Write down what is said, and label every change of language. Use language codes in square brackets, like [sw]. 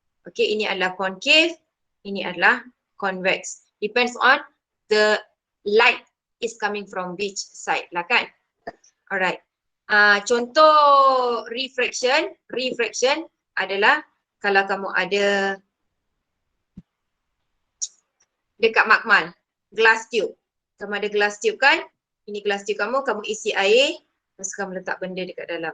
[ms] Okay, ini adalah concave, ini adalah convex. [en] Depends on the light is coming from which side lah kan. Alright. [ms] Contoh refraction adalah kalau kamu ada dekat makmal, glass tube. Kamu ada glass tube kan? Ini glass tube kamu isi air, lepas kamu letak benda dekat dalam.